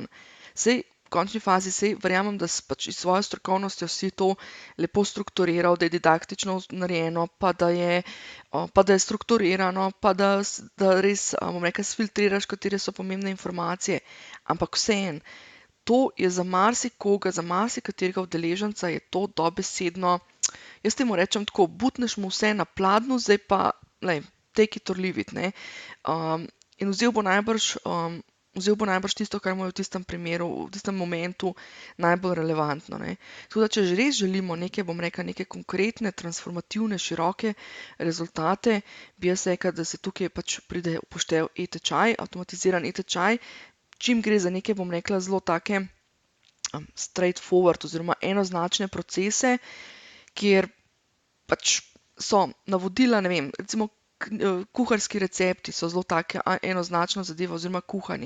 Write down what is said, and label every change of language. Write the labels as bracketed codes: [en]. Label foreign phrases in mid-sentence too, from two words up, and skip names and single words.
[sl] Sej v končni fazi verjamem, da si pač iz svoje strokovnosti vsi to lepo strukturiral, da je didaktično narejeno, pa da je strukturirano, pa da res, bom rekla, sfiltriraš, katere so pomembne informacije. Ampak vseeno, to je za marsikoga, za marsikaterega udeleženca je to dobesedno, jaz temu rečem tako, butneš mu vse na pladnju, zdaj pa, lej, [en] take it or leave it, [sl] ne. In vzel bo najbrž tisto, kar mu je v tistem primeru, v tistem momentu najbolj relevantno, ne. Tako da, če res želimo neke, bom rekla, neke konkretne, transformativne, široke rezultate, bi jaz rekla, da se tukaj pač pride upoštev e-tečaj, avtomatiziran e-tečaj, čim gre za neke, bom rekla, zelo take straightforward oziroma enoznačne procese, kjer pač so navodila, ne vem, recimo kuharski recepti so zelo take enoznačna zadeva oziroma kuhanje.